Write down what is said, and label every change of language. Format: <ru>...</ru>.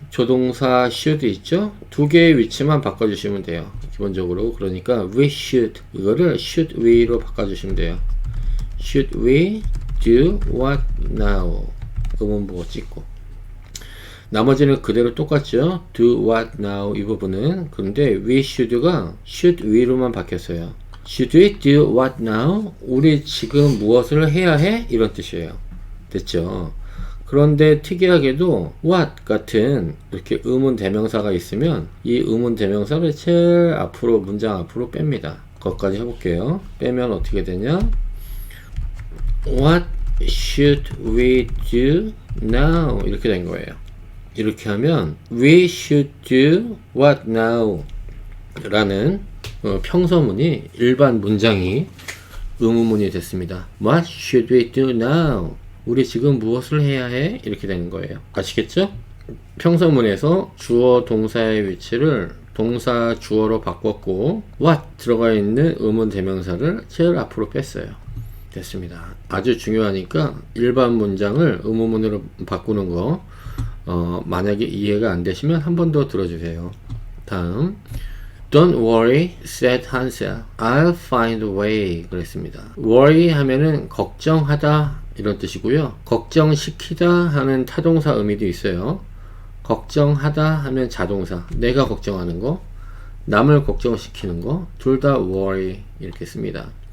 <ko>조동사 should 있죠? 두 개의 위치만 바꿔주시면 돼요. 기본적으로 그러니까</ko> <en>we should</en> <ko>이거를</ko> <en>should we</en> <ko>로 바꿔주시면 돼요.</ko> <en>Should we do what now?</en> <ko>의문보호 찍고 나머지는 그대로 똑같죠.</ko> <en>do what now</en> <ko>이 부분은 그런데 we should가 should we로만 바뀌었어요.</ko> <en>Should we do what now?</en> <ko>우리 지금 무엇을 해야 해? 이런 뜻이에요. 됐죠. 그런데 특이하게도 what 같은 이렇게 의문 대명사가 있으면 이 의문 대명사를 제일 앞으로 문장 앞으로 뺍니다. 그것까지 해볼게요. 빼면 어떻게 되냐?</ko> <en>What should we do now?</en> <ko>이렇게 된 거예요. 이렇게 하면</ko> <en>we should do what now</en> <ko>라는 평서문이 일반 문장이 의문문이 됐습니다.</ko> <en>What should we do now?</en> <ko>우리 지금 무엇을 해야 해? 이렇게 되는 거예요. 아시겠죠? 평서문에서 주어 동사의 위치를 동사 주어로 바꿨고 what 들어가 있는 의문 대명사를 제일 앞으로 뺐어요. 됐습니다. 아주 중요하니까 일반 문장을 의문문으로 바꾸는 거 만약에 이해가 안 되시면 한 번 더 들어주세요. 다음</ko> <en>Don't worry, said Hansel. I'll find a way.</en> <ko>그랬습니다. worry 하면은 걱정하다 이런 뜻이고요. 걱정시키다 하는 타동사 의미도 있어요. 걱정하다 하면 자동사, 내가 걱정하는 거, 남을 걱정시키는 거, 둘 다 worry 이렇게 씁니다.</ko>